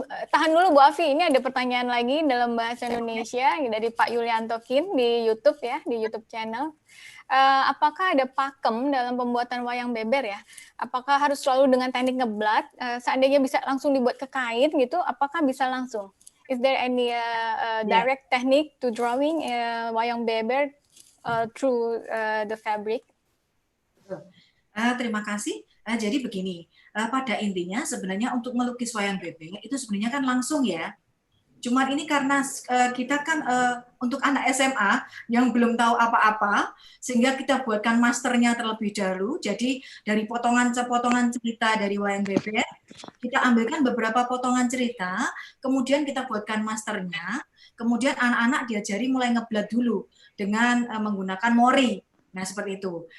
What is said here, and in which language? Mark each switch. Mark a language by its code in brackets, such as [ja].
[id] Tahan dulu Bu Afi, ini ada pertanyaan lagi dalam bahasa Indonesia dari Pak Yulianto Kim di YouTube ya, di YouTube channel. Apakah ada pakem dalam pembuatan wayang beber ya? Apakah harus selalu dengan teknik ngeblat? Seandainya bisa langsung dibuat ke kain gitu, apakah bisa langsung? [en] Is there any direct technique to drawing wayang beber through the fabric? [id] Terima kasih. Jadi begini, pada intinya sebenarnya untuk melukis wayang beber itu sebenarnya kan langsung ya. Cuman ini karena kita kan untuk anak SMA yang belum tahu apa-apa, sehingga kita buatkan masternya terlebih dahulu. Jadi dari potongan-potongan cerita dari wayang beber, kita ambilkan beberapa potongan cerita, kemudian kita buatkan masternya, kemudian anak-anak diajari mulai ngeblat dulu dengan menggunakan mori. Nah, seperti itu.